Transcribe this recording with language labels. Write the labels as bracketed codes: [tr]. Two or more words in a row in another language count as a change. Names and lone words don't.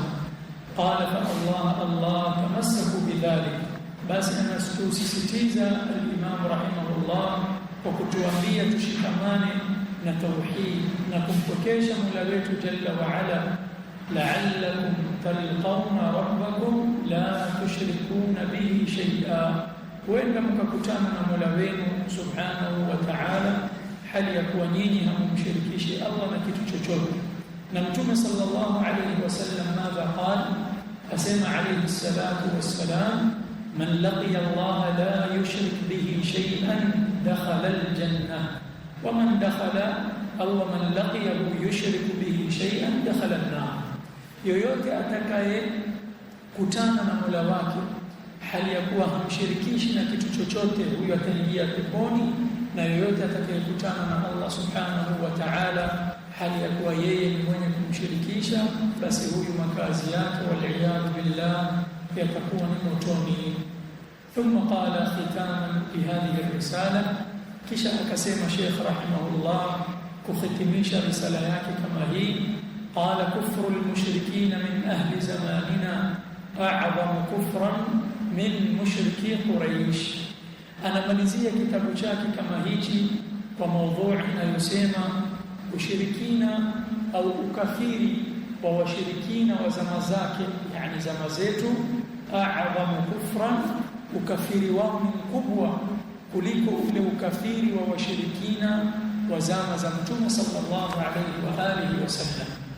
[ar] قال فالله تمسكوا بذلك, [sw] basi anasisitiza al-Imam rahimahullah kwa kutuambia tushikamane na tauhid na kumpokesha Mola wetu [ar] جل وعلا, لعلكم تلقون ربكم لا تشركون به شيئا, [sw] huenda mkakutana na Mola wenu [ar] سبحانه وتعالى [sw] hali ya kuwa nyinyi hamumshirikishi Allah na kitu chochote. Na Mtume [ar] صلى الله عليه وسلم ماذا قال, asema عليه الصلاة والسلام من لقي الله لا يشرك به شيئا دخل الجنة ومن دخل أو من لقيه يشرك به شيئا دخل النار. [sw] Yoyote atakaye kutana na Mola wake hali ya kuwa hamshirikishi na kitu chochote, huyo ataingia peponi, na yoyote atakayekutana na Allah [ar] سبحانه وتعالى [sw] hali ya kuwa yeye ni mwenye kumshirikisha, basi huyu makazi yake [ar] والعياذ بالله [sw] yatakuwa ni motoni. [ar] ثم قال ختاما في هذه الرسالة, [sw] kisha akasema Sheikh rahimahullah kuhitimisha risala yake kama hii, [ar] قال كفر المشركين من أهل زماننا أعظم كفرا من مشركي قريش. [sw] Anamalizia kitabu chake kama hichi kwa maudhui inayosema ushirikina au ukafiri wa washirikina wa zama zake, yani zama zetu, [ar] أعظم كفرا, [sw] ukafiri wao ni mkubwa kuliko ule ukafiri wa washirikina wa zama za Mtume [ar] صلى الله عليه وعلى آله وسلم.